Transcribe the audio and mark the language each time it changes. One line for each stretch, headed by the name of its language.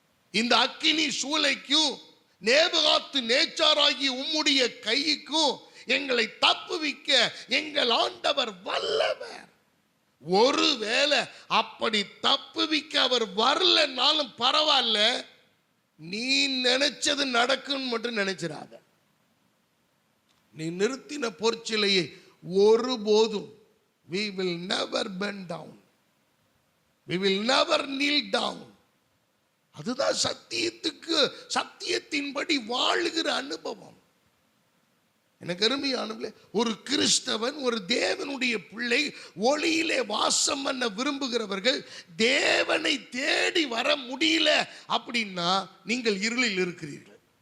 Tamil: இந்த அக்கினி சூளைக்கும் நேபுகாத் நேச்சாராகி உம்முடைய கைக்கும் எங்களை தப்புவிக்க எங்கள் ஆண்டவர் வல்லவர். ஒருவேளை அப்படி தப்புவிக்க அவர் வரலனாலும் பரவாயில்ல, நீ நினைச்சது நடக்கும் மட்டும் நினைச்சிடாத. நீ நிறுத்தின பொற்சிலையை ஒருபோதும்
English: we will never bend down, we will never kneel down.
Tamil: அதுதான் சத்தியத்துக்கு, சத்தியத்தின்படி வாழுகிற அனுபவம். எனக்கு அருமையானவர்களே, ஒரு கிறிஸ்தவன், ஒரு தேவனுடைய பிள்ளை, ஒளியிலே வாசம் பண்ண விரும்புகிறவர்கள், தேவனை தேடி வர முடியல அப்படின்னா நீங்கள் இருளில் இருக்கிறீர்கள்.